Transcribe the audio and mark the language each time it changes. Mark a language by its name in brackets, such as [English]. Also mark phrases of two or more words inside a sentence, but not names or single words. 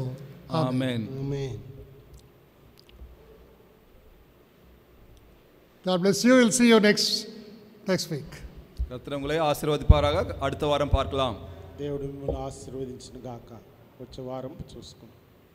[English] Amen. Amen. God bless you. We'll see you next week. [Tamil] கர்த்தர் உங்களை ஆசீர்வதிப்பாராக. அடுத்த வாரம் பார்க்கலாம். [Telugu] దేవుడు మిమ్మల్ని ఆశీర్వదించును గాక. వచ్చే వారం చూసుకుందాం.